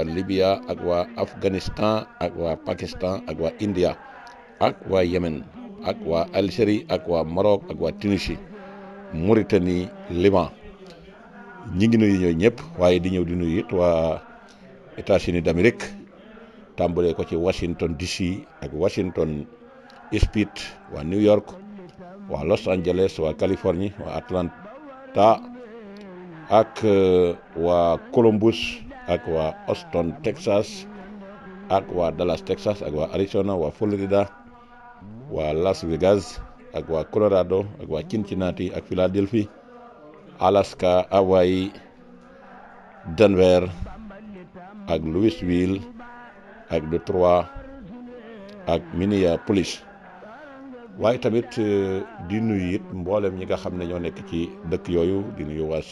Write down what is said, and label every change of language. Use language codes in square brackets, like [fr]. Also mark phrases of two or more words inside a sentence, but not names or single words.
[wo] Libya ak waa Afghanistan ak waa Pakistan ak waa India ak waa Yémen ak waa Algérie ak waa Maroc ak waa Tunisie Mauritanie Liban ñi ngi nuyu ñooy ñëpp waaye di ñëw di nuyu it waa États-Unis d'Amérique tàmbalee ko ci Washington DC ak Washington State waa New York waa Los Angeles waa Californie waa Atlanta ak waa Columbus ak waa Austin Texas ak waa Dallas Texas ak waa Arizona waa Florida waa Las Vegas ak waa Colorado ak waa Cincinnati ak Philadelphie Alaska Hawaii Denver ak Louisville ak Detroit ak Minneapolis. waaye tamit di nuyu it mboolem ñi nga xam ne ñoo nekk ci dëkk yooyu di nuyu waa